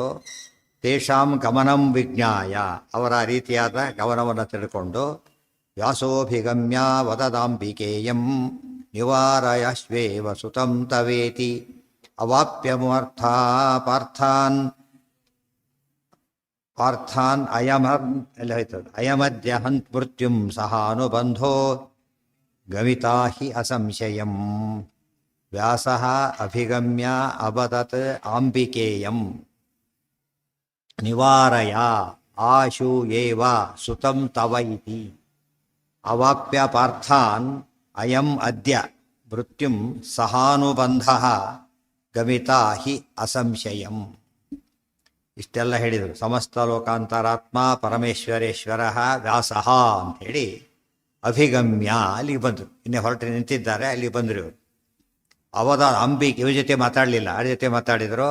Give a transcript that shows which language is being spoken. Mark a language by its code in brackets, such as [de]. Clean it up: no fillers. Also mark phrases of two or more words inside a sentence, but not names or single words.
[sa] ತೇಷಾಂ ಗಮನಂ ವಿಜ್ಞಾಯ, [kn] ಅವರ ರೀತಿಯಾದ ಗಮನವನ್ನು ತಿಳ್ಕೊಂಡು [sa] ವ್ಯಾಸೋಭಿಗಮ್ಯ ವದದಾಂಬಿಕೇಯಂ ನಿವಾರಯಶ್ವೇವ ಸುತಂ ತವೇತಿ ಅವಾಪ್ಯಮರ್ಥ ಪಾರ್ಥಾನ್ [kn] ಎಲ್ಲ ಹೋಯ್ತದೆ. [sa] ಅಯಮದ್ಯ ಹಂತ್ ಮೃತ್ಯುಂ ಸಹಾನುಬಂಧೋ ಗಮಿತಾ ಹಿ ಅಸಂಶಯಂ. ವ್ಯಾಸಃ ಅಭಿಗಮ್ಯ ಅಬದತ್ ಆಂಬಿಕೇಯಂ ನಿವಾರಯ ಆಶು ಏವ ಸುತಂ ತವ ಇತಿ ಅವಾಪ್ಯ ಪಾರ್ಥಾನ್ ಅಯಂ ಅದ್ಯ ಮೃತ್ಯುಂ ಸಹಾನುಬಂಧಃ ಗಮಿತಾ ಹಿ ಅಸಂಶಯಂ. [kn] ಇಷ್ಟೆಲ್ಲ ಹೇಳಿದರು. [sa] ಸಮಸ್ತ ಲೋಕಾಂತರಾತ್ಮ ಪರಮೇಶ್ವರೇಶ್ವರ ವ್ಯಾಸಃ [kn] ಅಂಥೇಳಿ ಅಭಿಗಮ್ಯ ಅಲ್ಲಿಗೆ ಬಂದರು. ಇನ್ನೇ ಹೊರಟು ನಿಂತಿದ್ದಾರೆ, ಅಲ್ಲಿ ಬಂದರು ಇವರು. ಅವದ ಅಂಬಿಕೆ, ಇವ್ರ ಜೊತೆ ಮಾತಾಡಲಿಲ್ಲ, ಅವ್ರ ಜೊತೆ ಮಾತಾಡಿದರು.